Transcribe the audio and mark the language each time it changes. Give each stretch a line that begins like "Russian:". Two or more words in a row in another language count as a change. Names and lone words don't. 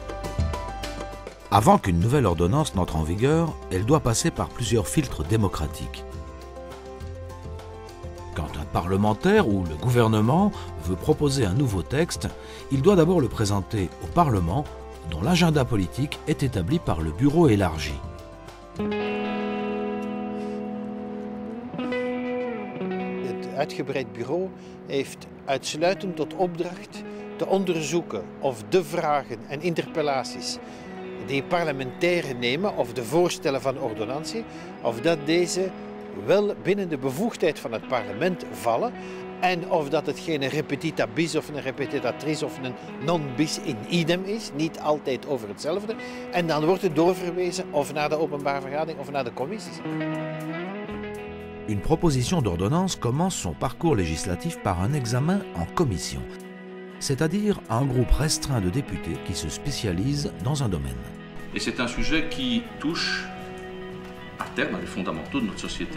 French: Avant qu'une nouvelle ordonnance n'entre en vigueur, elle doit passer par plusieurs filtres démocratiques. Quand un parlementaire ou le gouvernement veut proposer un nouveau texte, il doit d'abord le présenter au Parlement, dont l'agenda politique est établi par le bureau élargi.
Dutch: Het uitgebreid bureau heeft uitsluitend tot opdracht te onderzoeken of de vragen en interpellaties die parlementairen nemen of de voorstellen van ordonnantie, of dat deze wel binnen de bevoegdheid van het parlement vallen en of dat het geen
Latin: repetita bis
Dutch: of een repetitatrice of een
Latin: non bis in idem
Dutch: is, niet altijd over hetzelfde. En dan wordt het doorverwezen of naar de openbare vergadering of naar de commissies.
French: Une proposition d'ordonnance commence son parcours législatif par un examen en commission, c'est-à-dire un groupe restreint de députés qui se spécialisent dans un domaine. Et c'est un sujet qui touche à terme à les fondamentaux de notre société.